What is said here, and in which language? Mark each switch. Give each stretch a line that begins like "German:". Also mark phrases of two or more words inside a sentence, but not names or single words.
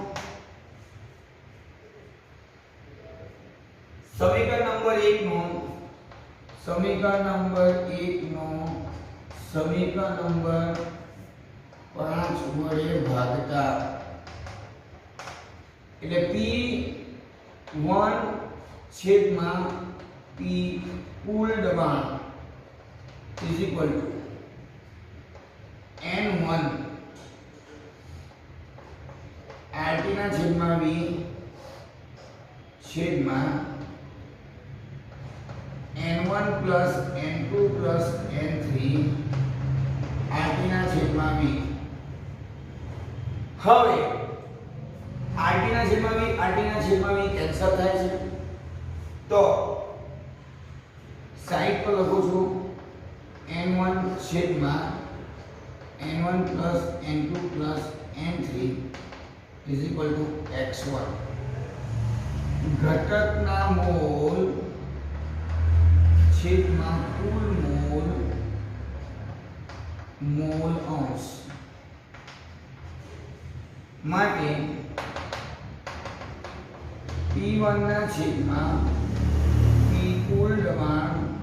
Gujarati: સમીકરણ નંબર 1 નો સમીકરણ નંબર 5 વડે ભાગતા એટલે P1 છેદમાં P કુલ દબાણ
English: is equal to
Gujarati: N1 RT ના છેદમાં V છેદમાં N1
English: plus N2 plus N3
Gujarati: RT ના છેદમાં V. હવે RT ના છેદમાં V કેન્સલ થાય છે તો સાઈડ પર લખું છું N1 છેદમાં N1
English: plus N2 plus N3 is equal to
Gujarati: X1. ઘટકના મોલ છેદમાં કુલ મોલ મોલ અંશ માટે P1 ના છેદમાં P કુલ દબાણ